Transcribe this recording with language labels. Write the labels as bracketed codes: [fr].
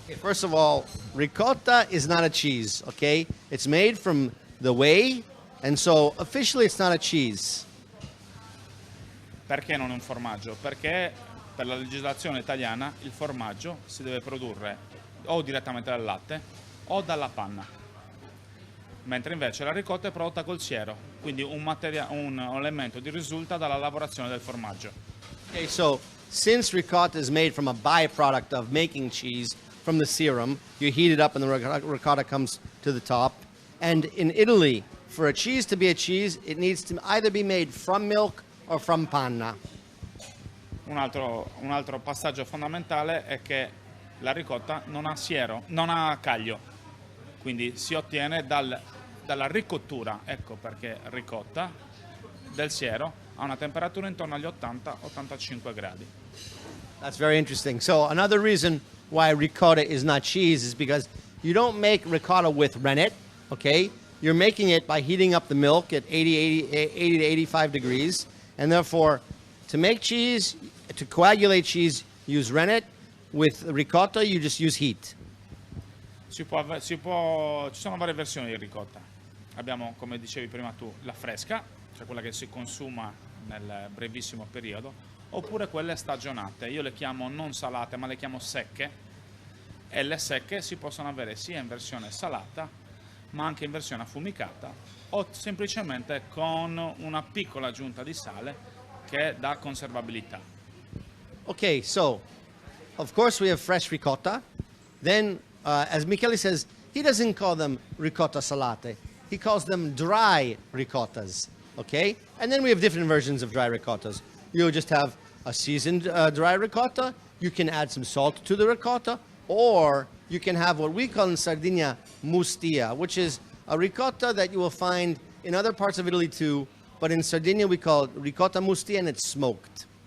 [en] First of all, ricotta is not a cheese, okay? It's made from the whey, and so officially it's not a cheese. [it] Perché non è un formaggio? Perché per la legislazione italiana il formaggio si deve produrre o direttamente dal latte o dalla panna. Mentre invece la ricotta è prodotta col siero, quindi un elemento di risulta dalla lavorazione del formaggio. [en] Okay, so since ricotta is made from a byproduct of making cheese from the serum, you heat it up and the ricotta comes to the top. And in Italy, for a cheese to be a cheese, it needs to either be made from milk or from panna. [it] Un altro passaggio fondamentale è che la ricotta non ha siero, non ha caglio, quindi si ottiene dalla ricottura, ecco perché ricotta, del siero a una temperatura intorno agli 80-85 gradi. [en] That's very interesting. So another reason why ricotta is not cheese is because you don't make ricotta with rennet, okay? You're making it by heating up the milk at 80 to 85 degrees, and therefore to make cheese, to coagulate cheese, use rennet. With ricotta, you just use heat. [it] Ci sono varie versioni di ricotta. Abbiamo, come dicevi prima tu, la fresca, cioè quella che si consuma nel brevissimo periodo, oppure quelle stagionate. Io le chiamo non salate, ma le chiamo secche, e le secche si possono avere sia in versione salata, ma anche in versione affumicata, o semplicemente con una piccola aggiunta di sale che dà conservabilità. [en] Okay, so of course we have fresh ricotta. Then, as Michele says, he doesn't call them ricotta salate. He calls them dry ricottas, okay? And then we have different versions of dry ricottas. You'll just have a seasoned dry ricotta. You can add some salt to the ricotta, or you can have what we call in Sardinia Mustia, which is a ricotta that you will find in other parts of Italy too, but in Sardinia we call it ricotta mustia, and it's smoked.